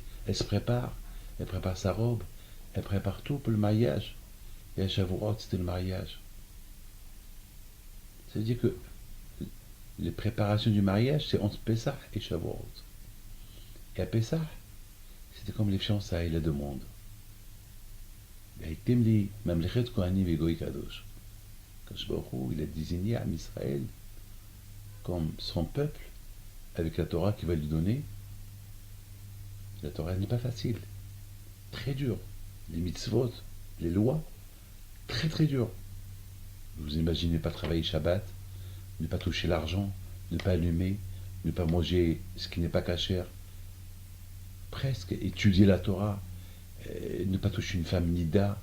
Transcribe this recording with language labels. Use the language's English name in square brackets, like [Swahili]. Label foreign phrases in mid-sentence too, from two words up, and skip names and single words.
[French] Elle prépare sa robe, elle prépare tout pour le mariage. Et à Shavuot, c'était le mariage. Ça veut dire que les préparations du mariage, c'est entre Pessah et Shavuot. Et à Pessah, c'était comme les fiançailles, la demande. [Hebrew] Temli, ממלכת כהנים et גוי קדוש. [French] Kadosh Baruch Hu, il a désigné à Israël comme son peuple, avec la Torah qu'il va lui donner. La Torah n'est pas facile, très dur. Les mitzvot, les lois, très très dur. Vous imaginez pas travailler Shabbat, ne pas toucher l'argent, ne pas allumer, ne pas manger ce qui n'est pas cachère, presque étudier la Torah, ne pas toucher une femme nida.